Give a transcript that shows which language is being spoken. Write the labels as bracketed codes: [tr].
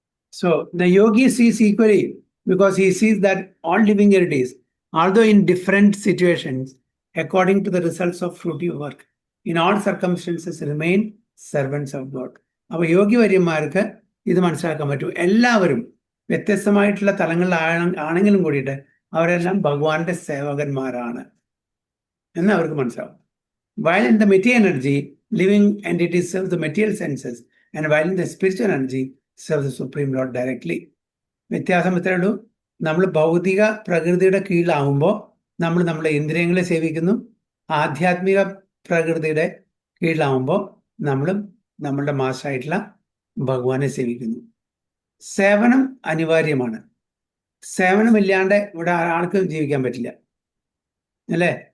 [en] So the yogi sees equally because he sees that all living entities, although in different situations, according to the results of fruitive work, in all circumstances remain servants of God. [ml] അപ്പോൾ യോഗി വര്യന്മാർക്ക് ഇത് മനസ്സിലാക്കാൻ പറ്റും. എല്ലാവരും വ്യത്യസ്തമായിട്ടുള്ള തലങ്ങളിലാണെങ്കിലും കൂടിയിട്ട് അവരെല്ലാം ഭഗവാന്റെ സേവകന്മാരാണ് എന്ന് അവർക്ക് മനസ്സിലാവും. [en] While in the material energy, living entities serve the material senses, and while in the spiritual energy, serve the Supreme Lord directly. [ml] വ്യത്യാസം ഇത്രയേ ഉള്ളൂ. നമ്മൾ ഭൗതിക പ്രകൃതിയുടെ കീഴിലാവുമ്പോൾ നമ്മൾ നമ്മുടെ ഇന്ദ്രിയങ്ങളെ സേവിക്കുന്നു. ആധ്യാത്മിക പ്രകൃതിയുടെ കീഴിലാവുമ്പോൾ നമ്മൾ നമ്മളുടെ മാസ്റ്ററായിട്ടുള്ള ഭഗവാനെ സേവിക്കുന്നു. സേവനം അനിവാര്യമാണ്. സേവനമില്ലാണ്ട് ഇവിടെ ആർക്കും ജീവിക്കാൻ പറ്റില്ല, അല്ലേ?